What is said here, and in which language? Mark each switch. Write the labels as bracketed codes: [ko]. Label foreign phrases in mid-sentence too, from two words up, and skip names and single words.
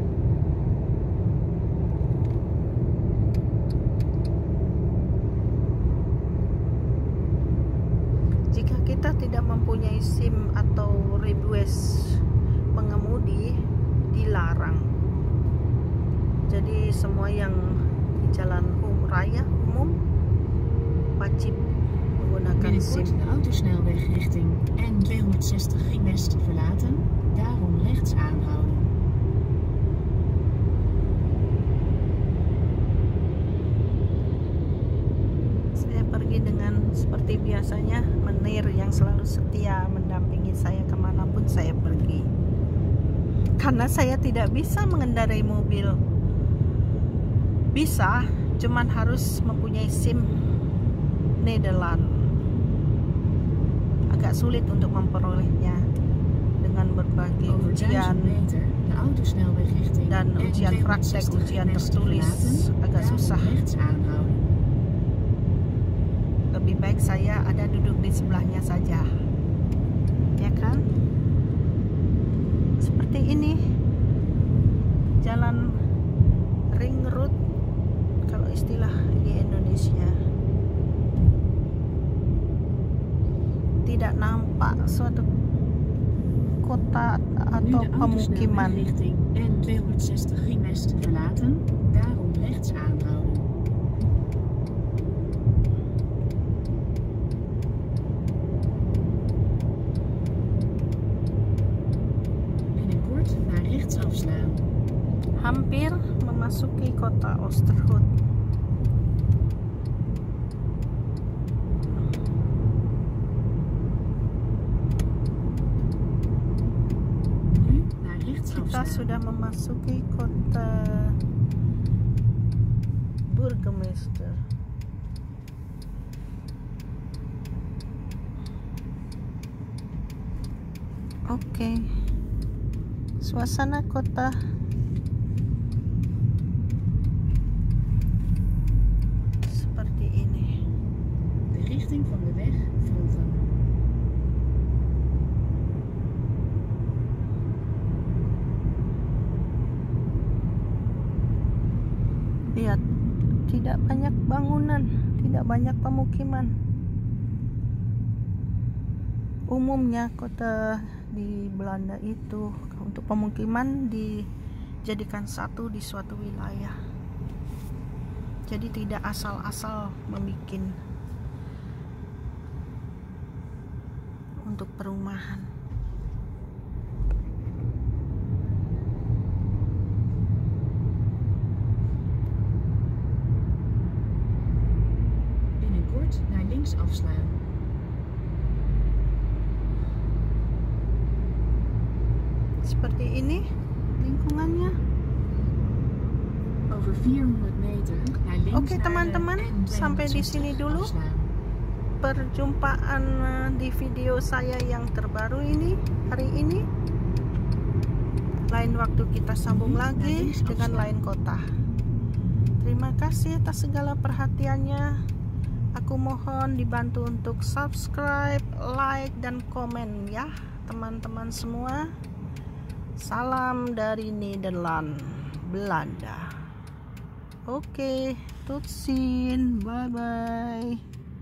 [id] Jika kita tidak mempunyai SIM atau request pengemudi, dilarang. Jadi semua yang di jalan raya umum wajib menggunakan SIM. [nl] Binnenkort de autosnelweg richting N260 Ring West verlaten, daarom rechts aanhouden. [id] Saya pergi dengan seperti biasanya menir yang selalu setia mendampingi saya kemanapun saya pergi. Karena saya tidak bisa mengendarai mobil. Bisa, cuman harus mempunyai SIM Nederland. Agak sulit untuk memperolehnya dengan berbagai [nl] Over 1000 [id] ujian [nl] meter de autosnelweg richting [id] dan ujian praktek, [nl] N260 [id] ujian [nl] Ring West [id] tertulis [nl] verlaten, [id] agak [nl] daarom [id] susah. [nl] rechts aanhouden. [id] Lebih baik saya ada duduk di sebelahnya saja, ya kan? Seperti ini jalan [en] ring road [id] kalau istilah di Indonesia. Tidak nampak suatu kota atau [nl] Nu de [id] pemukiman. [nl] autosnelweg richting N260 Ring West verlaten, daarom rechts aanhouden. Binnenkort naar rechts afslaan. [id] Hampir memasuki kota Oosterhout. [nl] Nu naar rechts [id] Kita [nl] afslaan. [id] sudah memasuki kota Burgemeester. Oke. Suasana kota seperti ini. [nl] De richting van de weg volgen. [id] Lihat, tidak banyak bangunan, tidak banyak pemukiman. umumnya kota di Belanda itu untuk pemukiman dijadikan satu di suatu wilayah. Jadi tidak asal-asal membuat untuk perumahan. [nl] Binnenkort naar links afslaan. [id] Seperti ini lingkungannya. [nl] Over 400 meter naar links. [id] Oke teman-teman, sampai di sini dulu perjumpaan di video saya yang terbaru ini hari ini. Lain waktu kita sambung lagi dengan lain kota. Terima kasih atas segala perhatiannya. Aku mohon dibantu untuk [en] subscribe, like, [id] dan komen ya teman-teman semua. Salam dari Nederland, Belanda. Oke, [nl] tot ziens. [en] Bye bye.